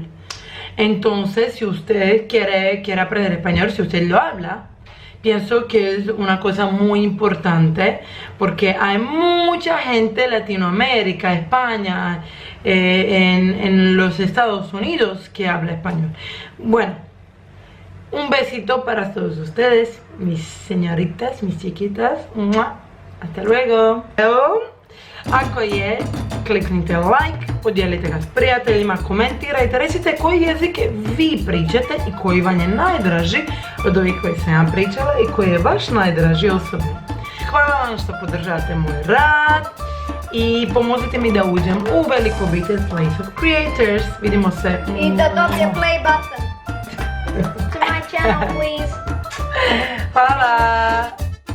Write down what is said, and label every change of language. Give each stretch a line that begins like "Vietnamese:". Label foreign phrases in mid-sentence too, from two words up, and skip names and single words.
Spanish: Entonces, si usted quiere aprender español, si usted lo habla, pienso que es una cosa muy importante, porque hay mucha gente de Latinoamérica, España, en los Estados Unidos que habla español. Bueno, un besito para todos ustedes, mis señoritas, mis chiquitas. Hasta luego.
Croatian: Ako je, kliknite like, podijelite ga s prijateljima, komentirajte, recite koji jezik vi pričate i koji vam je najdraži od ovih koji sam ja pričala i koji je vaš najdraži osobno. Hvala vam što podržavate moj rad i pomozite mi da uđem u veliku obitelj Place of Creators. Vidimo se. I da dobije
English: play button to my channel, please.
Croatian: Hvala.